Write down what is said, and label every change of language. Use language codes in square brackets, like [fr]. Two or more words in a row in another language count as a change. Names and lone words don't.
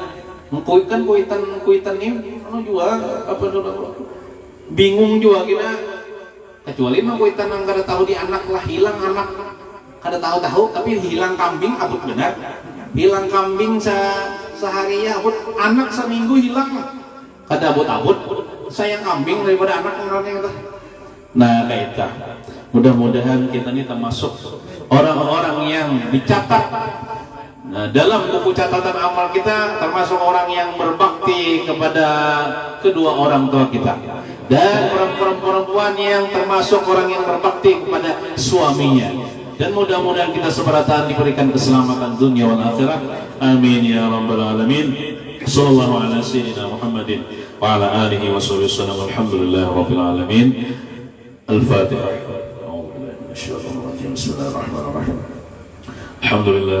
[bjn] Kan kuitan ini juga apa bingung juga kita kecuali mah kuitan yang kada tahu di anak lah hilang anak kada tahu tapi hilang kambing abut benar hilang kambing sehari ya abut anak seminggu hilang kada abut sayang kambing daripada anak orangnya. [id] Nah kita mudah-mudahan kita ini termasuk orang-orang yang dicatat. Nah, dalam buku catatan amal kita termasuk orang yang berbakti kepada kedua orang tua kita dan perempuan yang termasuk orang yang berbakti kepada suaminya dan mudah-mudahan kita seberatan diberikan keselamatan dunia [ar] والآخرة آمين يا رب العالمين صلى الله على سيدنا محمد وعلى آله وصحبه وسلم الحمد لله رب العالمين الفاتحة. [id] Bismillahirrahmanirrahim. Alhamdulillah.